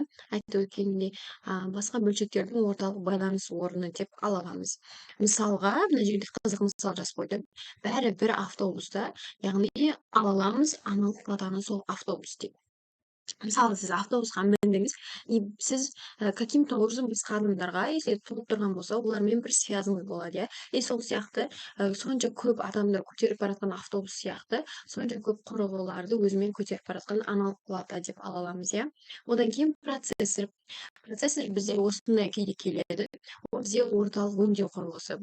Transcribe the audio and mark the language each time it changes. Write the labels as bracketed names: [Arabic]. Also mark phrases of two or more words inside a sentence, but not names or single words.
[Kazakh] Айтып өткенімдей, басқа бөлшектердің орталық байланыс орны деп ала аламыз. Мысалға, мына жерде қызық мысал жазып қойдым. Бәрі бір автобуста, яғни ала аламыз аналық платаны сол автобус деп. Мысалы, сіз автобусқа міндіңіз, и сіз [Russian] каким-то образом [Kazakh] басқа адамдарға, если толып тұрған болса, олармен бір связыңыз болады, иә. И сол сияқты сонша көп адамдар көтеріп баратқан автобус сияқты, сонша көп құрылғыларды өзімен көтеріп баратқан аналық плата деп ала аламыз, иә. Одан кейін процессор. Процессор бізде осындай күйде келеді. Ол бізде орталық өңдеу құрылғысы.